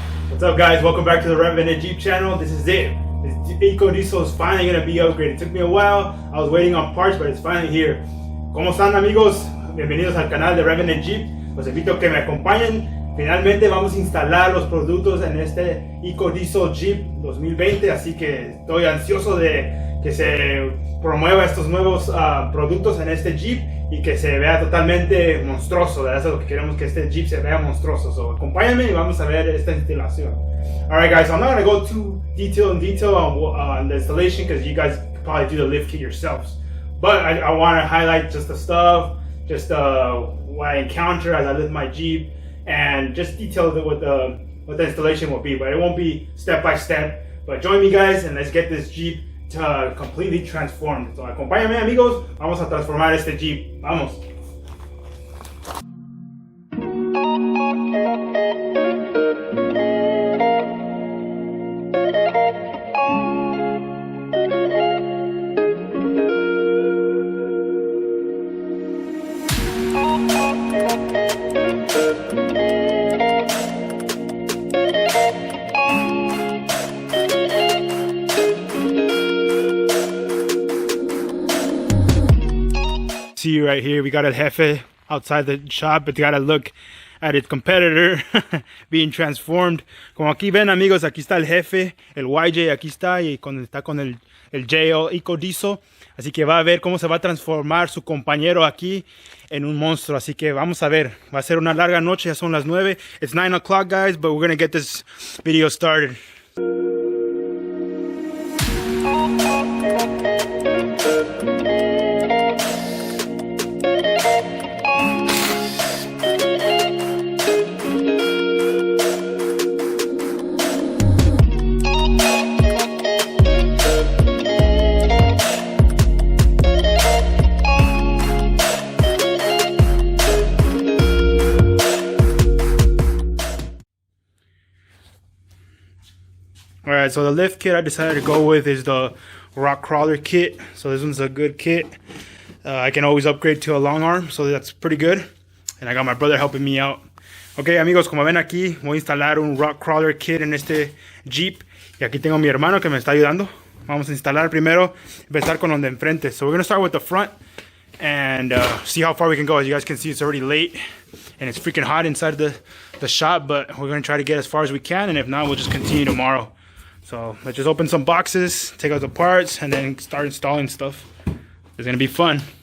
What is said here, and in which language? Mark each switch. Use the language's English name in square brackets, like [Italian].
[English] What's up, guys? Welcome back to the Revenant Jeep channel. This is it. This EcoDiesel is finally going to be upgraded. It took me a while. I was waiting on parts, but it's finally here. [Spanish] ¿Cómo están, amigos? Bienvenidos al canal de Revenant Jeep. Los invito a que me acompañen. Finalmente vamos a instalar los productos en este EcoDiesel Jeep 2020, así que estoy ansioso de que se promueva estos nuevos productos en este Jeep y que se vea totalmente monstruoso. Eso es lo que queremos, que este Jeep se vea monstruoso. So, acompáñenme y vamos a ver esta instalación. [English] Alright, guys, so I'm not going to go too detail on the installation because you guys could probably do the lift kit yourselves. But I want to highlight just the stuff, just what I encounter as I lift my Jeep, and just detail what the installation will be. But it won't be step by step. But join me, guys, and let's get this Jeep completely transformed. So acompáñame, amigos, vamos a transformar este Jeep. Vamos. See right here, we got a Jefe outside the shop, but you gotta look at its competitor being transformed. [Spanish] Como aquí ven, amigos, aquí está el Jefe, el YJ aquí está, y está con el JL EcoDiesel. Así que va a ver cómo se va a transformar su compañero aquí en un monstruo. Así que vamos a ver, va a ser una larga noche, ya son las 9. [English] It's 9 o'clock, guys, but we're gonna get this video started. Alright, so the lift kit I decided to go with is the rock crawler kit. So this one's a good kit. I can always upgrade to a long arm, so that's pretty good. And I got my brother helping me out. [Spanish] Ok, amigos, como ven aquí, voy a instalar un rock crawler kit en este Jeep. Y aquí tengo a mi hermano que me está ayudando. Vamos a instalar primero, empezar con donde enfrente. [English] So we're going to start with the front and see how far we can go. As you guys can see, it's already late and it's freaking hot inside the shop, but we're going to try to get as far as we can, and if not, we'll just continue tomorrow. So let's just open some boxes, take out the parts, and then start installing stuff. It's gonna be fun.